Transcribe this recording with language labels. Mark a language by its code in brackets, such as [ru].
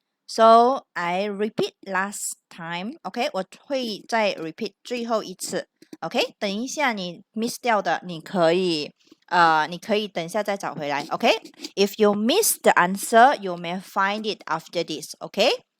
[en] So I repeat last time, OK， [zh] 我会再 [en] repeat [zh] 最后一次， [en] OK。 [zh] 等一下你 miss 掉的，你可以等一下再找回来，OK。 [en] If you miss the answer, you may find it after this, OK.